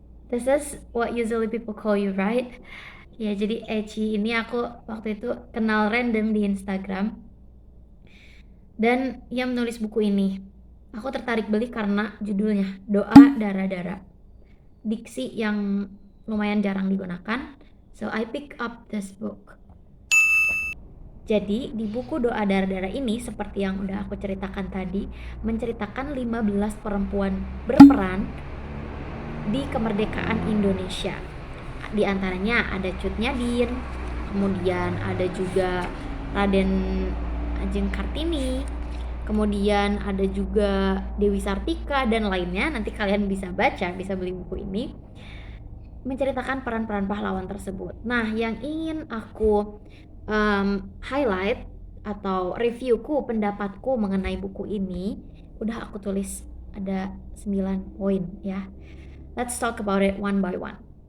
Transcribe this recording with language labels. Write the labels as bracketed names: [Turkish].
[English] This is what usually people call you, right? [Indonesian] Ya, jadi Eci ini aku waktu itu kenal random di Instagram, dan ia menulis buku ini. Aku tertarik beli karena judulnya Doa Dara-Dara, diksi yang lumayan jarang digunakan. [English] So I pick up this book. [Indonesian] Jadi di buku Doa Dara-Dara ini, seperti yang udah aku ceritakan tadi, menceritakan 15 perempuan berperan di kemerdekaan Indonesia. Di antaranya ada Cut Nyadin, kemudian ada juga Raden Ajeng Kartini, kemudian ada juga Dewi Sartika dan lainnya. Nanti kalian bisa baca, bisa beli buku ini, menceritakan peran-peran pahlawan tersebut. Nah, yang ingin aku highlight atau reviewku, pendapatku mengenai buku ini, udah aku tulis ada 9 poin ya. [English] Let's talk about it one by one.